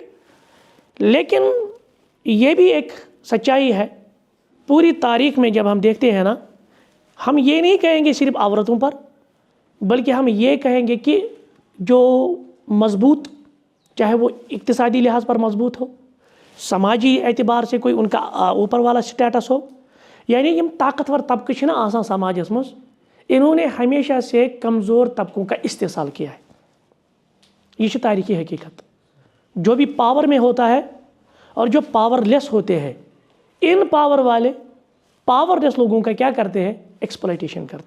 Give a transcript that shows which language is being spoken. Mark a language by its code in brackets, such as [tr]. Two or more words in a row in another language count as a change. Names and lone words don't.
[ur] لیکن یہ بھی ایک سچائی ہے پوری تاریخ میں جب ہم دیکھتے ہیں نا، ہم یہ نہیں کہیں گے صرف عورتوں پر، بلکہ ہم یہ کہیں گے کہ جو مضبوط، چاہے وہ اقتصادی لحاظ پر مضبوط ہو، سماجی اعتبار سے کوئی ان کا اوپر والا سٹیٹس ہو، یعنی [ks] یم طاقتور طبقہ چھنا آسان سماجس مز، [ur] انہوں نے ہمیشہ سے کمزور طبقوں کا استحصال کیا ہے. یہ تاریخی حقیقت. جو بھی پاور میں ہوتا ہے اور جو [en] power less [ur] ہوتے ہیں، ان پاور والے [en] power less [ur] لوگوں کا کیا کرتے ہیں؟ ایکسپلائٹیشن کرتے.